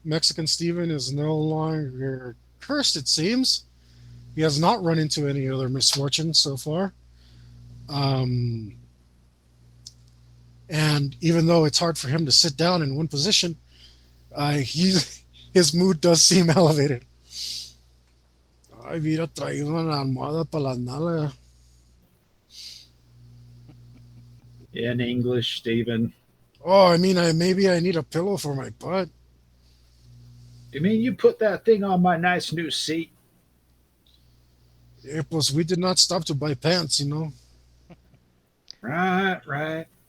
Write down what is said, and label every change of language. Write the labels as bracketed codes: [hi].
[en] Mexican Steven is no longer cursed, it seems. He has not run into any other misfortune so far. Um, and even though it's hard for him to sit down in one position, his mood does seem elevated. [es] Ay, hubiera traído una almohada para las nalgas. [en] In English, Stephen. Oh, I mean, maybe I need a pillow for my butt. You mean you put that thing on my nice new seat? Pues we did not stop to buy pants. Right.